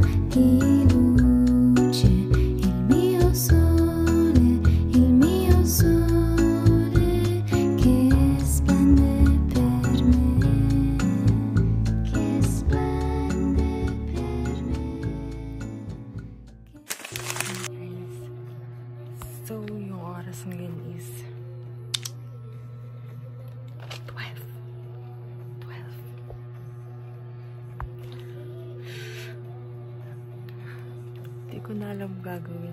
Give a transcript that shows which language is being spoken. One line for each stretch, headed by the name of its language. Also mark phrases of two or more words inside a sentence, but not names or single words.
Italian: Chi luce, il mio sole che splende per me, che splende per me.
Filipino: So, yung oras ngayon is 12. Hindi ko na alam gagawin.